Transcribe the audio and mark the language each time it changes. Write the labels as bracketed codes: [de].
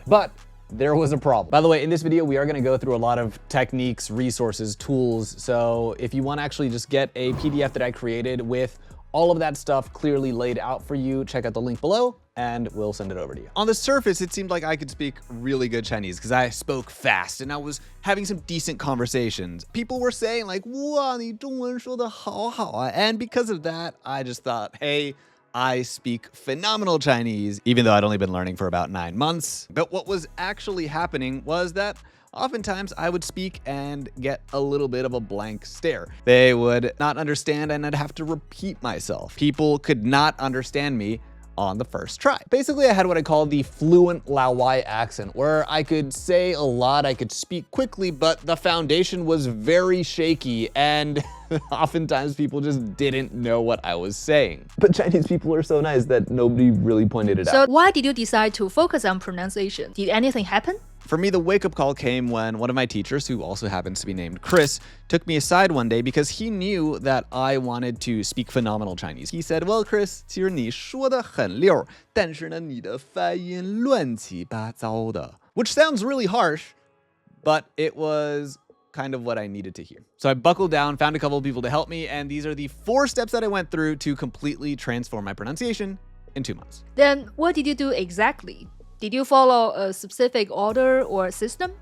[en] But there was a problem. By the way, in this video, we are gonna go through a lot of techniques, resources, tools. So if you wanna actually just get a PDF that I created with all of that stuff clearly laid out for you, check out the link below and we'll send it over to you. On the surface, it seemed like I could speak really good Chinese because I spoke fast and I was having some decent conversations. People were saying like, [zh] 哇，你中文说得好好啊. [en] And because of that, I just thought, hey, I speak phenomenal Chinese, even though I'd only been learning for about 9 months. But what was actually happening was that oftentimes I would speak and get a little bit of a blank stare. They would not understand and I'd have to repeat myself. People could not understand me on the first try. Basically, I had what I call the fluent laowai accent, where I could say a lot, I could speak quickly, but the foundation was very shaky and oftentimes people just didn't know what I was saying. But Chinese people are so nice that nobody really pointed it out. So why did you decide to focus on pronunciation? Did anything happen? For me, the wake-up call came when one of my teachers, who also happens to be named Chris, took me aside one day because he knew that I wanted to speak phenomenal Chinese. He said, well, Chris, [zh] 其实你说得很溜，但是呢，你的发音乱七八糟的. [en] Which sounds really harsh, but it was kind of what I needed to hear. So I buckled down, found a couple of people to help me, and these are the 4 steps that I went through to completely transform my pronunciation in 2 months. Then what did you do exactly? Did you follow a specific order or system?